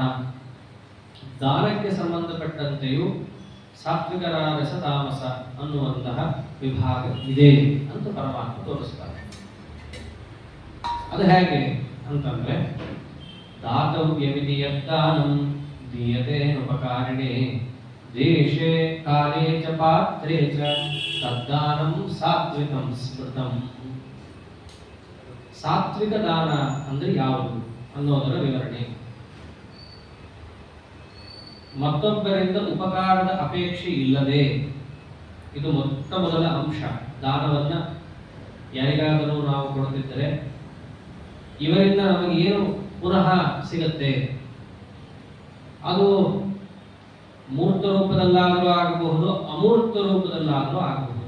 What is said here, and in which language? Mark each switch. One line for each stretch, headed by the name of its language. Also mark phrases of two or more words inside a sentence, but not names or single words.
Kannada: ದಾನಕ್ಕೆ ಸಂಬಂಧಪಟ್ಟಂತೆಯೂ ಸಾತ್ವಿಕ ರಾಜಸ ತಾಮಸ ಅನ್ನುವಂತಹ ವಿಭಾಗ ಇದೆ ಅಂತ ಪರಮಾತ್ಮ ತೋರಿಸ್ತಾರೆ. ಅದು ಹೇಗೆ ಅಂತಂದ್ರೆ,
Sanskrit: ದಾತವ್ಯವಿಧಿ ಯದ್ದಾನಂ ದೀಯತೆ ಉಪಕಾರಿಣೇ ದೇಶೇ ಕಾಲೇ ಚ ಪಾತ್ರೇ ಚ ತದ್ದಾನಂ ಸಾತ್ವಿಕಂ ಸ್ಮೃತಂ.
Kannada: ಸಾತ್ವಿಕ ದಾನ ಅಂದ್ರೆ ಯಾವುದು ಅನ್ನೋದರ ವಿವರಣೆ. ಮತ್ತೊಬ್ಬರಿಂದ ಉಪಕಾರದ ಅಪೇಕ್ಷೆ ಇಲ್ಲದೆ, ಇದು ಮೊಟ್ಟ ಮೊದಲ ಅಂಶ. ದಾನವನ್ನ ಯಾರಿಗಾದರೂ ನಾವು ಕೊಡುತ್ತಿದ್ದರೆ ಇವರಿಂದ ನಮಗೆ ಏನು ಪುನಃ ಸಿಗುತ್ತೆ, ಅದು ಮೂರ್ತ ರೂಪದಲ್ಲಾದರೂ ಆಗಬಹುದು, ಅಮೂರ್ತ ರೂಪದಲ್ಲಾದರೂ ಆಗಬಹುದು.